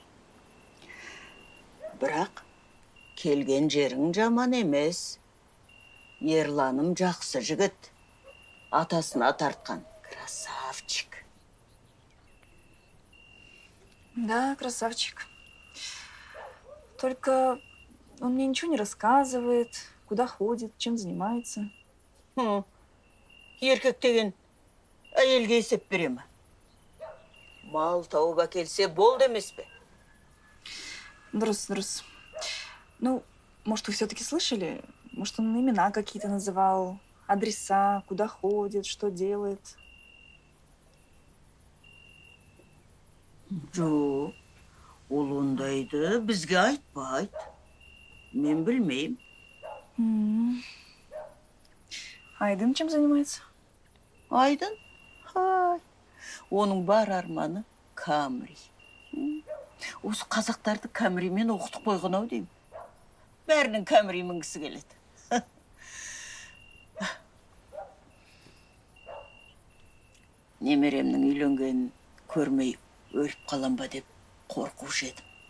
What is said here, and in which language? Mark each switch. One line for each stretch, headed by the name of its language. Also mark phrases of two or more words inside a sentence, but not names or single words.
Kazakh: Бірақ келген жерің жаман емес. Ерланым жақсы жігіт. Атасына тартқан.
Russian: Красавчик. Да, красавчик. Только он мне ничего не рассказывает, куда ходит, чем занимается.
Kazakh: Еркек деген әйелге есеп бере ме? Мал тауып әкелсе болды емес пе? Дұрыс, дұрыс.
Russian: Ну, может, вы все-таки слышали? Может, он имена какие-то называл, адреса, куда ходит, что делает?
Kazakh: Жоқ, ол ондайды бізге айтпайды. Мен білмеймін.
Russian: Айдын чем занимается?
Kazakh: Айдын? Оның бар арманы Камри. Осы қазақтарды Камримен оқытып қойған ау деймін. Бәрінің Камри мінгісі келеді. Немеремнің үйленгенін көрмей өліп қалам ба деп қорқушы едім.